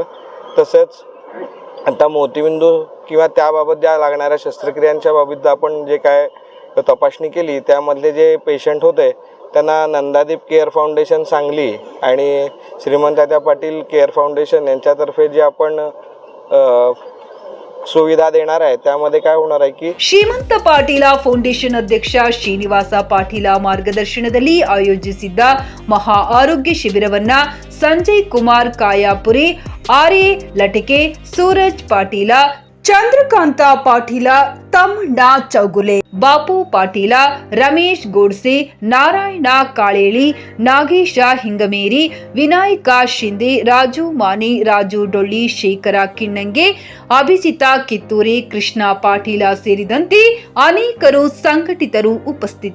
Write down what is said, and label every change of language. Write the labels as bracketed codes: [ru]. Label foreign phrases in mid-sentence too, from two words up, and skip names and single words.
[mr] तसंच आता मोतीबिंदू किंवा त्याबाबत ज्या लागणाऱ्या शस्त्रक्रियांच्या बाबतीत आपण जे काय तपासणी केली त्यामधले जे पेशंट होते त्यांना नंदादीप केअर फाउंडेशन सांगली आणि श्रीमंतात्या पाटील केअर फाउंडेशन यांच्यातर्फे जे आपण सुविधा देणार आहे त्यामध्ये काय होणार आहे की [kn] ಶ್ರೀಮಂತ ಪಾಟೀಲ ಫೌಂಡೇಶನ್ ಅಧ್ಯಕ್ಷ ಶ್ರೀನಿವಾಸ ಪಾಟೀಲ ಮಾರ್ಗದರ್ಶನದಲ್ಲಿ ಆಯೋಜಿಸಿದ್ದ ಮಹಾ ಆರೋಗ್ಯ ಶಿಬಿರವನ್ನ ಸಂಜಯ್ ಕುಮಾರ್ ಕಾಯಾಪುರಿ, ಆರ್ಎ ಲಟಿಕೆ, ಸೂರಜ್ ಪಾಟೀಲ, ಚಂದ್ರಕಾಂತ ಪಾಟೀಲ, ತಮ್ಮಣ್ಣ ಚೌಗುಲೆ, ಬಾಪು ಪಾಟೀಲ, ರಮೇಶ್ ಗೋಡ್ಸೆ, ನಾರಾಯಣ ಕಾಳೇಳಿ, ನಾಗೇಶ ಹಿಂಗಮೇರಿ, ವಿನಾಯಕ ಶಿಂದೆ, ರಾಜು ಮಾನಿ, ರಾಜು ಡೊಳ್ಳಿ, ಶೇಖರ ಕಿಣ್ಣಂಗೆ, ಅಭಿಜಿತಾ ಕಿತ್ತೂರಿ, ಕೃಷ್ಣ ಪಾಟೀಲ ಸೇರಿದಂತೆ ಅನೇಕರು ಸಂಘಟಿತರು ಉಪಸ್ಥಿತರಿದ್ದರು.